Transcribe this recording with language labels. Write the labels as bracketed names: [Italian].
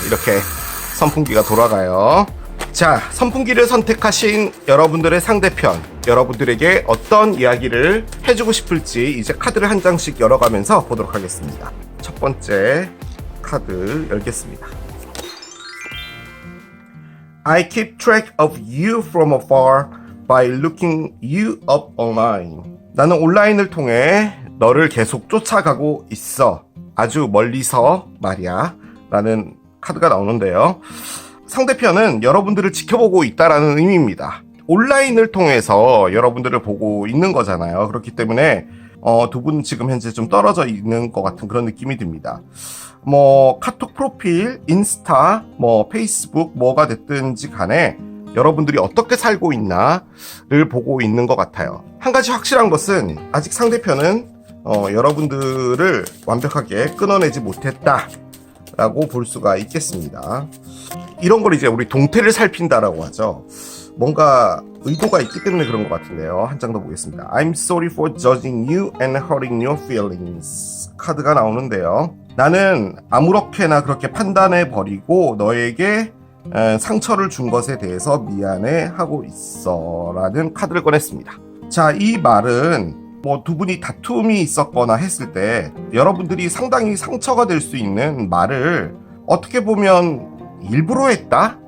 [Korean] 이렇게 선풍기가 돌아가요. 자, 선풍기를 선택하신 여러분들의 상대편, 여러분들에게 어떤 이야기를 해주고 싶을지 이제 카드를 한 장씩 열어가면서 보도록 하겠습니다. 첫 번째 카드 열겠습니다. [English] I keep track of you from afar by looking you up online. [Korean] 나는 온라인을 통해 너를 계속 쫓아가고 있어. 아주 멀리서 말이야. 라는 카드가 나오는데요. 상대편은 여러분들을 지켜보고 있다라는 의미입니다. 온라인을 통해서 여러분들을 보고 있는 거잖아요. 그렇기 때문에 두 분은 지금 현재 좀 떨어져 있는 것 같은 그런 느낌이 듭니다. 카톡 프로필, 인스타, 페이스북 뭐가 됐든지 간에 여러분들이 어떻게 살고 있나를 보고 있는 것 같아요. 한 가지 확실한 것은 아직 상대편은 여러분들을 완벽하게 끊어내지 못했다 라고 볼 수가 있겠습니다. 이런 걸 이제 우리 동태를 살핀다라고 하죠. 뭔가 의도가 있기 때문에 그런 것 같은데요. 한 장 더 보겠습니다. [English] I'm sorry for judging you and hurting your feelings. [Korean] 카드가 나오는데요. 나는 아무렇게나 그렇게 판단해버리고 너에게 상처를 준 것에 대해서 미안해 하고 있어 라는 카드를 꺼냈습니다. 자, 이 말은 두 분이 다툼이 있었거나 했을 때 여러분들이 상당히 상처가 될 수 있는 말을 어떻게 보면 일부러 했다?